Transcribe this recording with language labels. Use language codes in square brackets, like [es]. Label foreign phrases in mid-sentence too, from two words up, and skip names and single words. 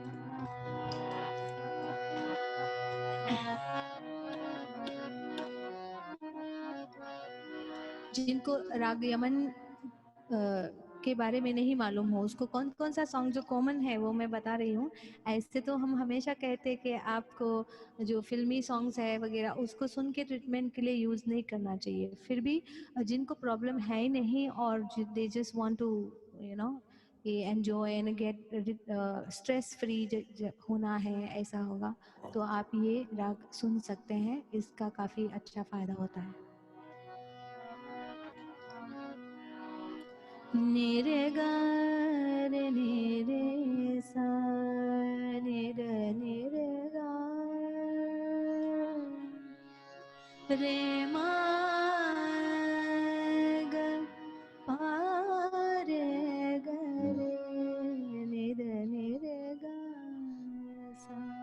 [hi] जिनको राग यमन के बारे में नहीं मालूम हो उसको कौन कौन सा सॉन्ग जो कॉमन है वो मैं बता रही हूँ। ऐसे तो हम हमेशा कहते हैं कि आपको जो फिल्मी सॉन्ग्स है वगैरह उसको सुन के ट्रीटमेंट के लिए यूज़ नहीं करना चाहिए। फिर भी जिनको प्रॉब्लम है ही नहीं और [en] they just want to you know enjoy and get stress free [hi] होना है, ऐसा होगा तो आप ये राग सुन सकते हैं, इसका काफ़ी अच्छा फ़ायदा होता है। निरे गा रे निरे सा निरे निरे गा रे मा ग पा रे ग रे निरे निरे गा सा